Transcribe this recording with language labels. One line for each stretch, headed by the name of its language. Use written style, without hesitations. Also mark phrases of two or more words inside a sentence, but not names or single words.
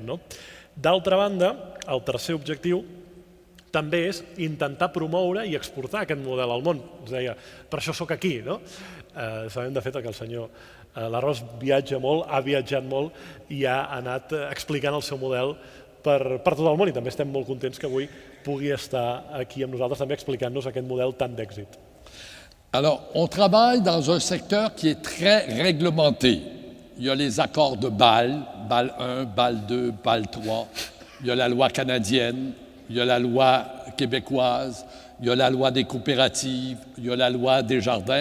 Catalan: D'altra banda, el tercer objectiu també és intentar promoure i exportar aquest model al món. Ens deia, per això sóc aquí. Sabem de fet que el senyor Larros viatja molt, ha viatjat molt i ha anat explicant el seu model per tot el món i també estem molt contents que avui pugui estar aquí amb nosaltres també explicant-nos aquest model tan d'èxit.
French: Alors, on travaille dans un secteur qui est très réglementé. Il y a les accords de Bâle, Bâle 1, Bâle 2, Bâle 3. Il y a la loi canadienne, il y a la loi québécoise, il y a la loi des coopératives, il y a la loi des jardins.